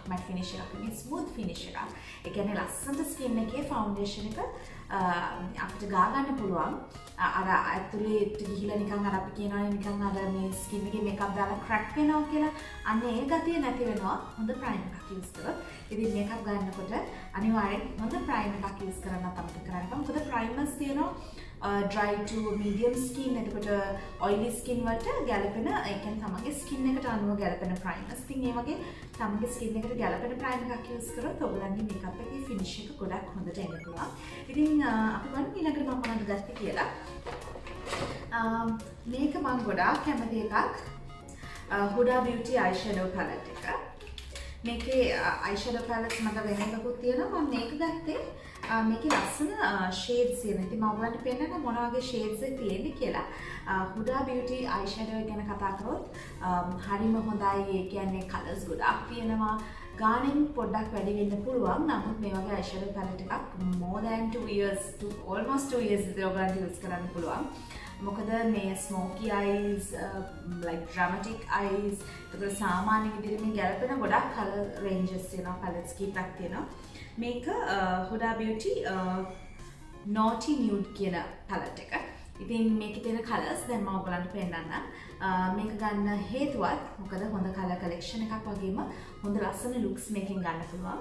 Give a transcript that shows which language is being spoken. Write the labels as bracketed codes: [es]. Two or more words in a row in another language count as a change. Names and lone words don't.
[en] matte finish [si] එකක් නෙමෙයි [en] smooth finish [si] එකක්. ඒ කියන්නේ ලස්සනට ස්කින් එකේ ෆවුන්ඩේෂන් එක අපිට ගා ගන්න පුළුවන්. අර ඇතුලේ ගිහිලා නිකන් අර අපි කියනවානේ නිකන් අර මේ ස්කින් එකේ මේකප් දාලා ක්‍රැක් වෙනවා කියලා. අන්න ඒ ගතිය නැති වෙනවා හොඳ ප්‍රයිම් එකක් යූස් කරොත්. ඉතින් මේකප් ගන්නකොට අනිවාර්යෙන් හොඳ ප්‍රයිම් එකක් යූස් කරන්න තමයි කරන්න. මොකද ප්‍රයිමර්ස් තියෙනවා [en] dry to medium skin [si] එතකොට [en] oily skin [si] වලට ගැලපෙන ඒ කියන්නේ තමන්ගේ ස්කින් එකට අනුව ගැලපෙන ප්‍රයිමර්ස්. ඉතින් ඒ වගේ තමන්ගේ ස්කින් එකට ගැලපෙන ප්‍රයිම් එකක් යූස් කරොත් ඔයගලන්ගේ මේකප් එකේ ෆිනිෂ් එක ගොඩක් හොඳට එන්න පුළුවන්. ඉතින් අපි බලමු ඊළඟට මම මොනවද ගත්තේ කියලා. මේක මම ගොඩාක් කැමති එකක් Huda Beauty [en] eyeshadow palette [si] එක. මේකේ [en] eyeshadow palette [si] මට වෙන එකකුත් තියෙනවා. මම මේක ගත්තේ මේකේ ලස්සන shades තියෙනවා. ඉතින් මම ඔයාලට පෙන්නන්න මොන වගේ shades තියෙන්නේ කියලා. Huda Beauty eyeshadow ගැන කතා කරොත් හරිම හොඳයි. ඒ කියන්නේ colors ගොඩාක් තියෙනවා. ගානෙන් පොඩ්ඩක් වැඩි වෙන්න පුළුවන්. නමුත් මේ වගේ [en] eyeshadow palette [si] එකක් [en] more than 2 years to almost 2 years [si] විතර ඔයගලන්ට use කරන්න පුළුවන්. මොකද මේ [en] smoky eyes like dramatic eyes [si] ඒක සාමාන්‍ය විදිහට මේ ගැලපෙන ගොඩක් [en] color ranges [si] තියෙනවා palettes කීපයක් තියෙනවා මේක Huda Beauty Naughty Nude කියන palette එක. ඉතින් මේකේ තියෙන colors දැන් මම ඔයගලන්ට පෙන්නන්නම්. මේක ගන්න හේතුවත් මොකද හොඳ [en] color collection [si] එකක් වගේම හොඳ ලස්සන looks මේකෙන් ගන්න පුළුවන්.